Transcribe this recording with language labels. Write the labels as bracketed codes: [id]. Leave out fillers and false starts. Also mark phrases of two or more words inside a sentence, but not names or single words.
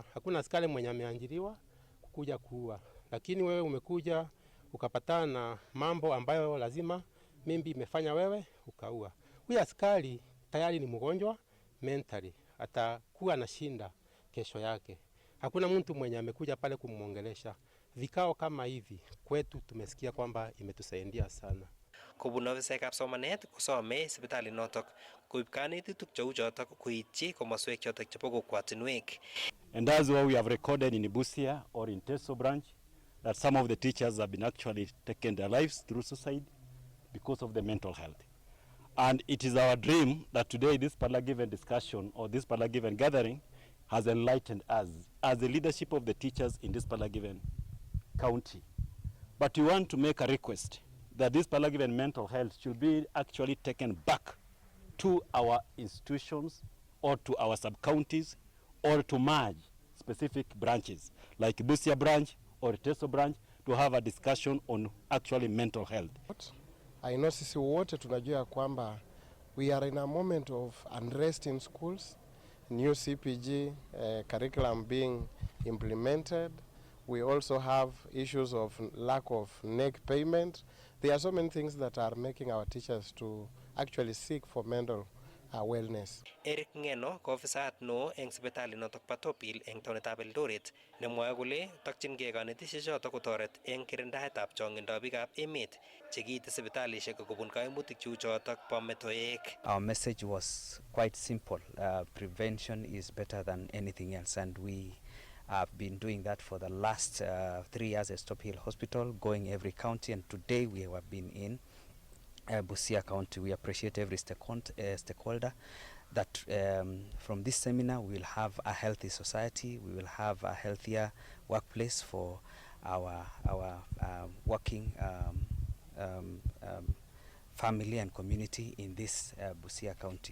[sw] Hakuna askari mwenye ameajiriwa kukuja kuua, lakini wewe umekuja ukapatana na mambo ambayo lazima mimbi imefanya wewe ukaua. Huyu askari tayari ni mgonjwa mentally, atakuwa na shinda kesho yake. Hakuna mtu mwenye amekuja pale kumuongelesha. Vikao kama hivi kwetu tumesikia kwamba imetusaidia sana. [kln] Kobun ofisaekab somanet kosome sipitali notok koib kanetutik cheu chotok koityi komoswek chotok chebo kokwatinwek. [en] And that's why we have recorded in Busia or in Teso branch that some of the teachers have been actually taken their lives through suicide because of the mental health. And it is our dream that today this Parlagiven discussion or this Parlagiven gathering has enlightened us as the leadership of the teachers in this Parlagiven county. But we want to make a request that this Parlagiven mental health should be actually taken back to our institutions or to our sub-counties or to merge specific branches like Busia branch or Teso branch to have a discussion on actually mental health. I know [sw] sisi wote tunajua kwamba [en] we are in a moment of unrest in schools, new CPG curriculum being implemented. We also have issues of lack of NEC payment. There are so many things that are making our teachers to actually seek for mental wellness. [kln] Eric Ngeno ko ofisayat no eng sipitali notok Patopil eng taonitab Eldoret nemwoe kole tokchingei kanetisiet chotok kotoret eng kirindaetab chongindab biikab emet chekiite sipitalishek kobun kaimutik cheu chotok bo metoek. [en] Our message was quite simple. Prevention is better than anything else, and we have been doing that for the last 3 years at Stop Hill Hospital, going every county, and today we have been in Busia County. We appreciate every stakeholder that from this seminar we will have a healthy society, we will have a healthier workplace for our working family and community in this Busia County.